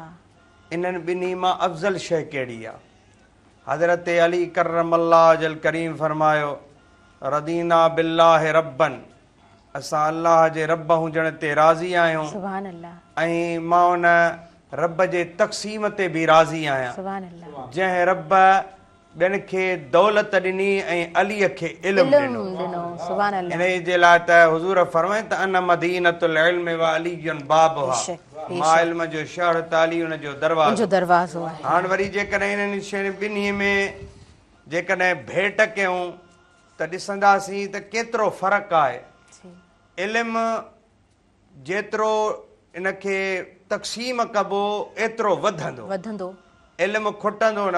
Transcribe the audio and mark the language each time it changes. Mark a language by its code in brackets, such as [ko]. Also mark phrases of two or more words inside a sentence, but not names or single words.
[sd] इन्हनि ॿिन्ही मां अफ़ज़ल शइ कहिड़ी आहे? हज़रत अली करमल्लाह जल करीम फरमायो, [ar] رضينا بالله ربا, [sd] असां अल्लाह जे रब हुजण ते राज़ी आहियूं, [ar] سبحان الله, [sd] ऐं मां उन रब जे तक़सीम ते बि राज़ी आहियां, [ar] سبحان الله, [sd] जंहिं रब ॿियनि खे दौलत ॾिनी ऐं अलीअ खे इल्मु ॾिनो। [ar] سبحان الله. [sd] इन जे लाइ त हुज़ूर फरमाइनि त [ar] أنا مدينة العلم و علي بابها, [sd] मां इल्म जो शहर त अली उन जो दरवाज़ो आहे। हाणे वरी जेकॾहिं इन्हनि शयुनि ॿिन्ही में जेकॾहिं भेट कयूं त ॾिसंदासीं त केतिरो फ़र्क़ु आहे। इल्मु जेतिरो इनखे तक़सीम कबो एतिरो वधंदो, इल्मु खुटंदो न।